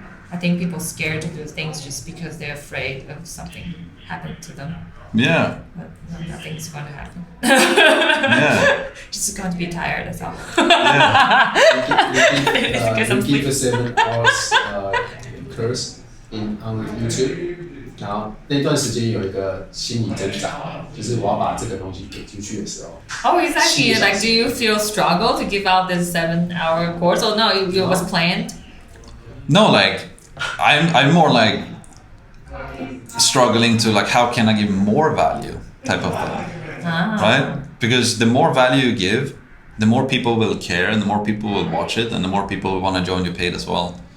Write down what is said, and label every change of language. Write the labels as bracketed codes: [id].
[en] I think people are scared to do things just because they're afraid of something happening to them. Yeah. But nothing's going to happen. Just going to be tired, that's all. We give a 7 hours course on YouTube. [zh] 然后那段时间有一个心理挣扎，就是我要把这个东西给出去的时候。 [en] Oh, exactly. Like, do you feel struggle to give out this 7-hour course? Or no, it was planned? No, like I'm more like struggling to like how can I give more value type of thing, right? Because the more value you give, the more people will care, and the more people will watch it, and the more people will want to join your paid as well.